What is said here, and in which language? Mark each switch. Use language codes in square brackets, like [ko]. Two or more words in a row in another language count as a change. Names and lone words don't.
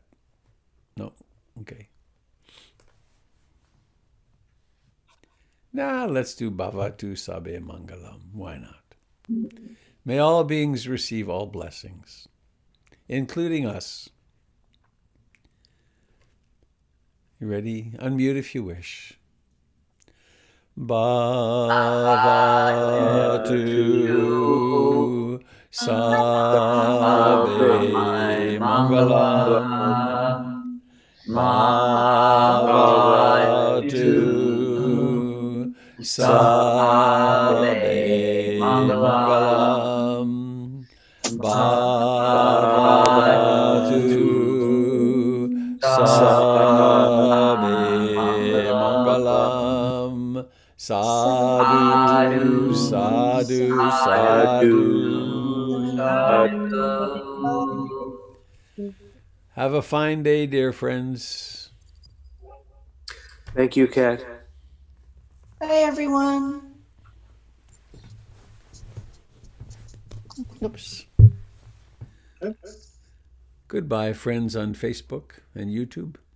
[en] No? Okay. Nah, let's do [pi] Bhavatu Sabe Mangalam. [en] Why not? May all beings receive all blessings, including us. You ready? Unmute if you wish. [pi] Bhavatu Sabe Mangalam. Bhavatu Sabe Mangalam. Bhavatu Sabe Mangalam. Sadhu, sadhu, sadhu. [en] Have a fine day, dear friends. Thank you, Kat. Bye, everyone. Oops. Goodbye, friends on Facebook and YouTube.